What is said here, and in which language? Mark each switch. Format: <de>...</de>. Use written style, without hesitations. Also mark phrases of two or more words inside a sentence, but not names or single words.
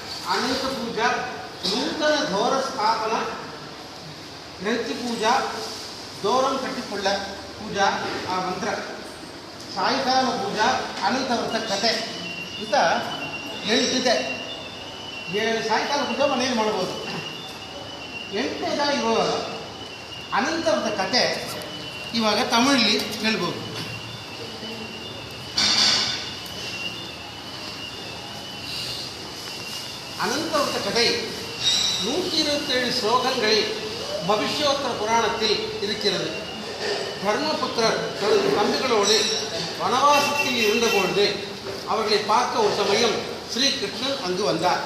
<kn>ಅನಂತ ಪೂಜಾ, ನೂತನ ದೋರ ಸ್ಥಾಪನ, ಗ್ರಂಥಿ ಪೂಜಾ, ದೋರಂ ಕಟ್ಟಿಕೊಳ್ಳ ಪೂಜಾ ಆ ಮಂತ್ರ, ಸಾಯಂಕಾಲ ಪೂಜಾ, ಅನಂತ ವ್ರತ ಕತೆ ಅಂತ 8 ಇದೆ. ಸಾಯಂಕಾಲ ಪೂಜೆ ಮನೇಲಿ ಮಾಡ್ಬೋದು. 8ನೇದಾಗಿ ಇವಾಗ ಅನಂತ ವ್ರತ ಕತೆ ಇವಾಗ ತಮಿಳಲ್ಲಿ ಹೇಳ್ಬೋದು.</kn> <ta>அனந்தவர்த்த கதை 127 ஸ்லோகங்களில் பவிஷ்யோத்தர புராணத்தில் இருக்கிறது. தர்மபுத்திரர் தனது தம்பிகளோடு வனவாசத்தில் இருந்தபொழுது அவர்களை பார்க்க ஒரு சமயம் ஸ்ரீகிருஷ்ணன் அங்கு வந்தார்.</ta>